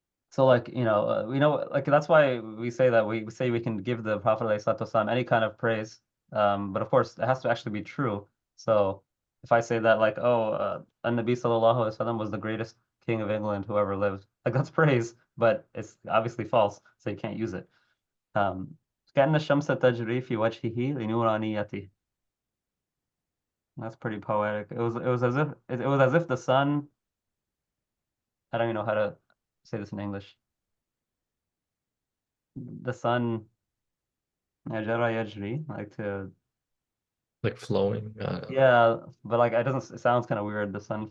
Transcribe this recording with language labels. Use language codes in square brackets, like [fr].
[en] So like, like that's why we say that we say we can give the Prophet ﷺ any kind of praise. But of course it has to actually be true. So if I say that like, oh, An-Nabi sallallahu alaihi wasallam was the greatest king of England who ever lived, like that's praise, but it's obviously false, so you can't use it. [ar] Um, كأن الشمس تجري في وجهه لنورانيته. [en] That's pretty poetic. It was as if the sun, I don't even know how to say this in English. The sun Jara Yajri, like to, Like flowing. yeah, but like it sounds kind of weird. The sun,